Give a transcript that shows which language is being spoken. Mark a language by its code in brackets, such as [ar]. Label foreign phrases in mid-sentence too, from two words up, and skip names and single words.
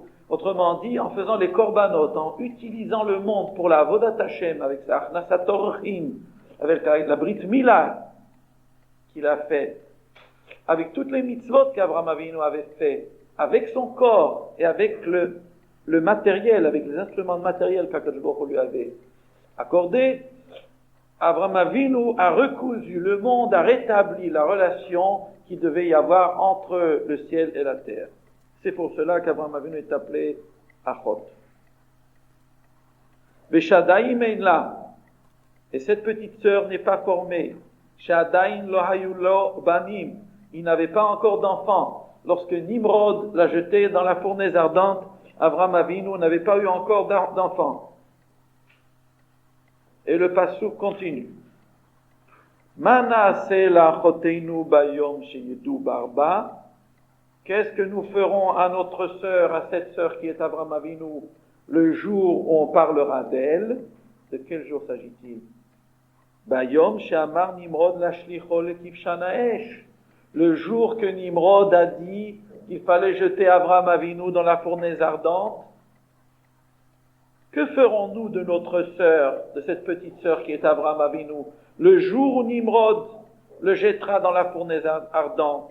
[fr] Autrement dit, en faisant les korbanot, en utilisant le monde pour la [he] עבודת השם, [fr] avec sa [he] הכנסת אורחים, [fr] avec la [he] ברית מילה [fr] qu'il a fait, avec toutes les mitzvot qu'Abraham Avinu avait fait, avec son corps et avec le matériel, avec les instruments matériels qu' [he] הקדוש ברוך הוא [fr] lui avait accordés, Abraham Avinu a recousu le monde, a rétabli la relation qu'il devait y avoir entre le ciel et la terre. C'est pour cela qu'Abraham Avinu est appelé Achot. [he] ושדיים אין לה. [fr] Et cette petite sœur n'est pas formée. [he] שדיים לא היו לו בנים. [fr] Il n'avait pas encore d'enfant. Lorsque Nimrod l'a jeté dans la fournaise ardente, Abraham Avinu n'avait pas eu encore d'enfant. Et le passouk continue. [he] מנה סה לה אחותנו ביום שידו ברבה. [fr] Qu'est-ce que nous ferons à notre sœur, à cette sœur qui est Abraham Avinu, le jour où on parlera d'elle? De quel jour s'agit-il? [he] ביום שאמר נמרוד להשליכו לכבשן האש. [fr] Le jour que Nimrod a dit qu'il fallait jeter Abraham Avinu dans la fournaise ardente. Que ferons-nous de notre sœur, de cette petite sœur qui est Abraham Avinu, le jour où Nimrod le jettera dans la fournaise ardente?